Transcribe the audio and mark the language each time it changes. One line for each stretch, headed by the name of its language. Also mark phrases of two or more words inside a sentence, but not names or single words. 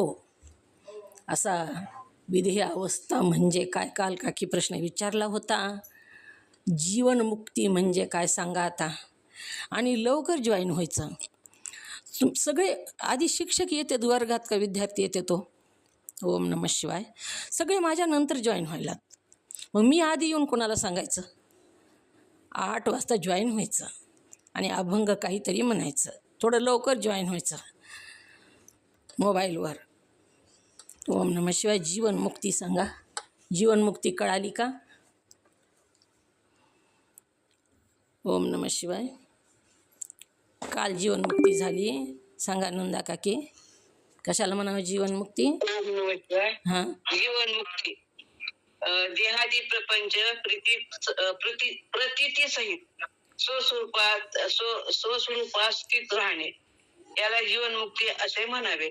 Marathi: असा विदेही अवस्था म्हणजे काय, काल काकी प्रश्न विचारला होता. जीवनमुक्ती म्हणजे काय सांगा आता, आणि लवकर जॉईन व्हायचं. सगळे आधी शिक्षक येतात वर्गात का विद्यार्थी येते तो,
Sanskrit: ओम नमः शिवाय,
Marathi: सगळे माझ्या नंतर जॉईन व्हायलात. मग मी आधी येऊन कोणाला सांगायचं? 8 वाजता जॉईन व्हायचं आणि अभंग काहीतरी म्हणायचं, थोडं लवकर जॉईन व्हायचं मोबाईलवर.
Sanskrit: ओम नमः शिवाय.
Marathi: जीवनमुक्ती सांगा, जीवनमुक्ती कळाली का?
Sanskrit: ओम नमः शिवाय.
Marathi: काल जीवनमुक्ती झाली, सांगा नंदा काकी, कशाला म्हणावं जीवनमुक्ती? हां, जीवनमुक्ती देहादी प्रपंच प्रतीती सहित स्वस्वरूपात स्थित राहणे, याला जीवनमुक्ती असे म्हणावे.